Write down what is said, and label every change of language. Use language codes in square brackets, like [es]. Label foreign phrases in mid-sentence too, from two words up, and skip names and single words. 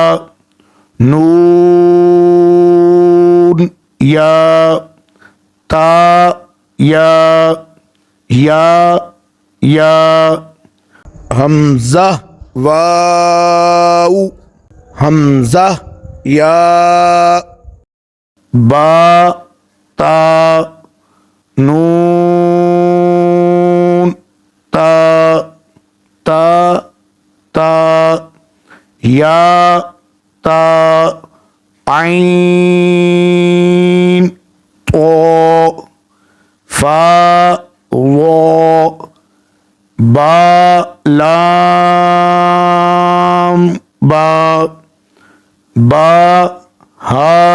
[ar] نون يا تا يا همزة واو همزة يا با تا نون تا تا تا يا تا عين طو فا واو با لام با با ها